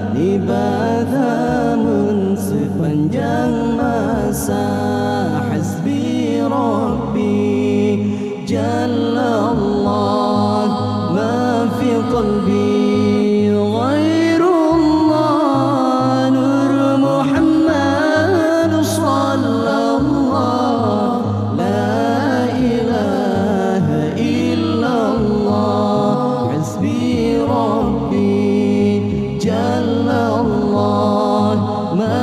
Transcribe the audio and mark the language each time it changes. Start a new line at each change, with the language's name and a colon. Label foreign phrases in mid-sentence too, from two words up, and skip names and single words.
Malay: ibadamun sepanjang masa
Arabic: حسبي ربي جل الله ما في قلبي غير الله نور محمد صلى الله لا إله إلا الله حسبي ربي جل الله ما